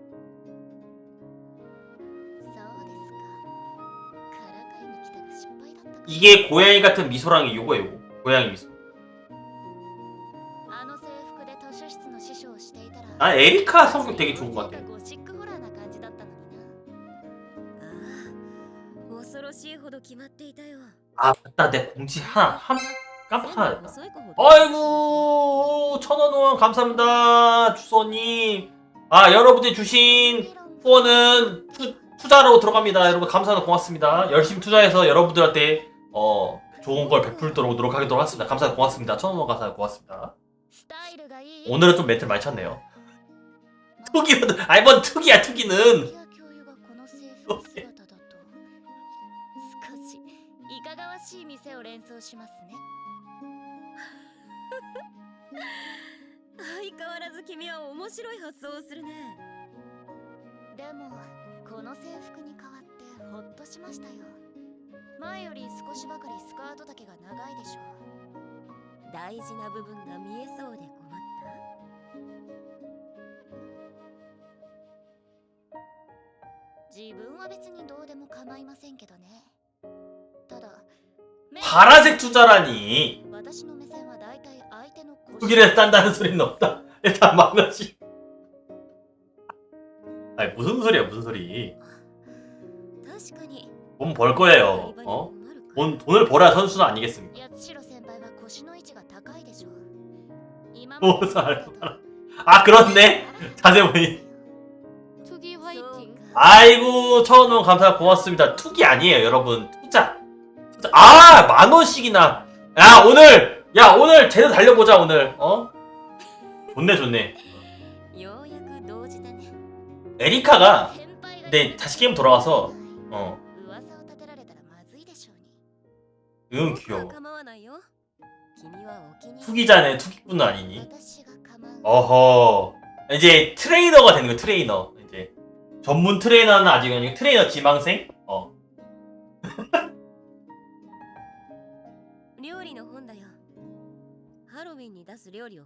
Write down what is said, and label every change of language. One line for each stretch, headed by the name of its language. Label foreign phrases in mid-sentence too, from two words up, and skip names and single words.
Japanese: そうですかからかいに来たが失敗だったか
Korean: 이게 고양이 같은 미소랑이 요거예요. 요거. 고양이 미소.
Japanese: あの制服で図書室の師匠をしていたら
Korean: 난 에리카 성격 되게 좋은 것 같아.
Japanese: ゴシックホラーな感じだったのになああ、恐ろしいほど決まっていたよ。
Korean: 아 맞다 내 공지 하나 깜빡하다.
Japanese: 細い子ほど
Korean: 아이고 1000원 후원 감사합니다 주소님. 아 여러분들이 주신 후원은 투자로 들어갑니다. 여러분 감사합니다. 고맙습니다. 열심히 투자해서 여러분들한테 좋은 걸 베풀도록 노력하도록 하겠습니다. 감사합니다. 고맙습니다. 1000원 후원 감사합니다. 고맙습니다.
Japanese: スタイルがいい
Korean: 오늘은 좀 멘트를 많이 쳤네요. 투기는 아니 뭔 투기야 투기는.
Japanese: 教諭がこの制服姿だと少しいかがわしい店を連想しますね相変わらず君は面白い発想をするね。でもこの制服に変わってほっとしましたよ前より少しばかりスカート丈が長いでしょ大事な部分が見えそうで困った。自分は別にどうでも構いませんけどねただ
Korean: 파란색 투자라니
Japanese: 私の目線はだいたい相手の腰
Korean: 투기를 딴다는 소리는 없다. 일단 만나지. 아니 무슨 소리야 무슨 소리.
Japanese: 確かに
Korean: 돈 벌 거예요. 돈을 벌어야 선수는 아니겠습니까?
Japanese: 八代先輩は腰の位置が高いでしょ今
Korean: 오, 아 그렇네. 자세히 보니. 투기 화이팅 아이고 1000원 감사 고맙습니다. 투기 아니에요 여러분. 투자. 아 10,000원씩이나. 야 오늘 제대로 달려보자 오늘. 좋네.
Japanese: ようやく同時だね。
Korean: 에리카가 내 다시 게임 돌아와서 귀여워.
Japanese: 構わないよ。君はお気に入り。
Korean: 투기자네 투기꾼은 아니니. 어허 이제 트레이너가 되는 거야 트레이너. 이제 전문 트레이너는 아직 아니고 트레이너 지망생.
Japanese: 料理の本だよ。ハロウィンに出す料理を